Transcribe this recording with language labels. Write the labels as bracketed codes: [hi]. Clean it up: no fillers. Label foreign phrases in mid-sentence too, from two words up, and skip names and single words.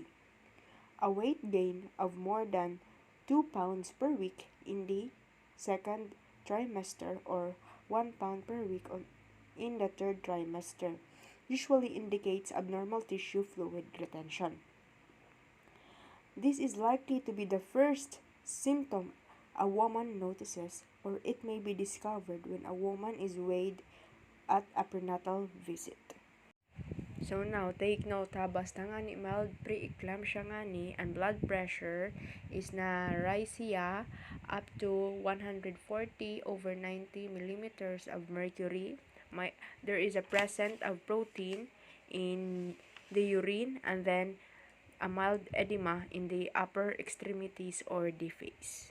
[en] A weight gain of more than 2 pounds per week in the second trimester or 1 pound per week in the third trimester usually indicates abnormal tissue fluid retention. This is likely to be the first symptom a woman notices, or it may be discovered when a woman is weighed at a prenatal visit. So now, take note ha, [war] basta nga ni [en] mild preeclampsia nga ni, and blood pressure is na rise siya up to 140/90 millimeters of mercury. There is a present of protein in the urine, and then a mild edema in the upper extremities or the face.